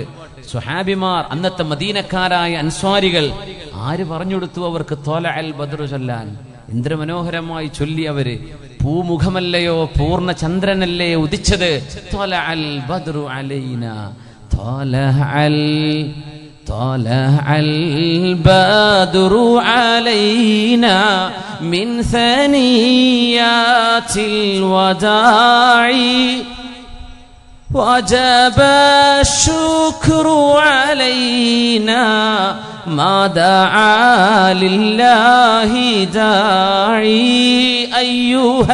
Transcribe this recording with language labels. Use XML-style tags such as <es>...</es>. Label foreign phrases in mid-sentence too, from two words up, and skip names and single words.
<ml>സ്വഹാബിമാർ, അന്നത്തെ മദീനക്കാരായ അൻസ്വാരികൾ ആര് പറഞ്ഞെടുത്തു അവർക്ക്</ml> <ar>طلع البدر</ar> <ml>ചൊല്ലാൻ? എന്തൊരു മനോഹരമായി ചൊല്ലി അവര്. പൂമുഖമല്ലയോ പൂർണ്ണ ചന്ദ്രനല്ലേ ഉദിച്ചത്?</ml> <ar>طلع البدر علينا طلع طلع البدر علينا من ثنيات الوداع وجب الشكر علينا ما دعا لله داعي أيها</ar>